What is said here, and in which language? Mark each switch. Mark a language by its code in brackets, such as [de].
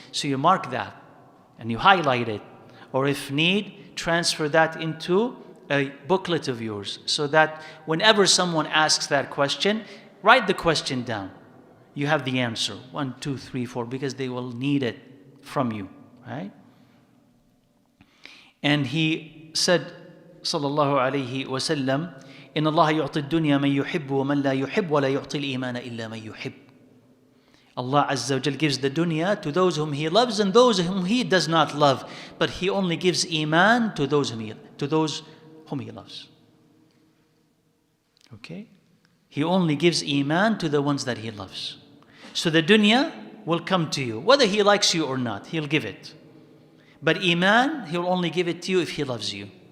[en] So you mark that, and you highlight it. Or if need, transfer that into a booklet of yours, so that whenever someone asks that question, write the question down. You have the answer, 1, 2, 3, 4, because they will need it from you, right? And he said, [ar] sallallahu alayhi wa sallam, إن الله يعطي الدنيا من يحب ومن لا يحب ولا يعطي الإيمان إلا من يحب. [en] Allah Azza wa Jal gives the dunya to those whom He loves and those whom He does not love. But He only gives Iman to those whom He loves. Okay? He only gives Iman to the ones that He loves. So the dunya will come to you. Whether He likes you or not, He'll give it. But Iman, He'll only give it to you if He loves you.